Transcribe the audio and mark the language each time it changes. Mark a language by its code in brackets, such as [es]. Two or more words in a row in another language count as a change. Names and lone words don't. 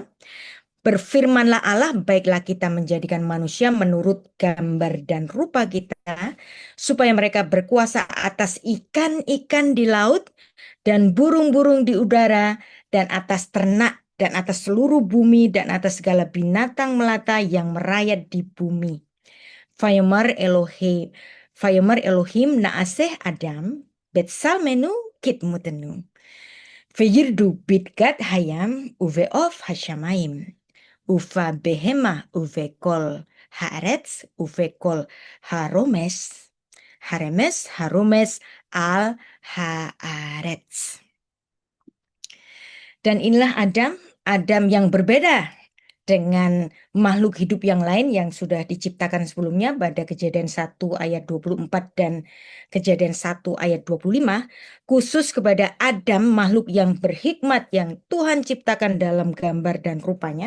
[id] Berfirmanlah Allah, baiklah kita menjadikan manusia menurut gambar dan rupa kita, supaya mereka berkuasa atas ikan-ikan di laut dan burung-burung di udara, dan atas ternak, dan atas seluruh bumi, dan atas segala binatang melata yang merayat di bumi. [he] ויאמר אלוהים נעשה אדם בצלמנו כדמותנו. וירדו בדגת הים ובעוף השמים. ובבהמה ובכל הארץ ובכל הרמש על הארץ. [id] Dan inilah Adam yang berbeda dengan makhluk hidup yang lain yang sudah diciptakan sebelumnya pada Kejadian 1 ayat 24 dan Kejadian 1 ayat 25, khusus kepada Adam, makhluk yang berhikmat yang Tuhan ciptakan dalam gambar dan rupanya.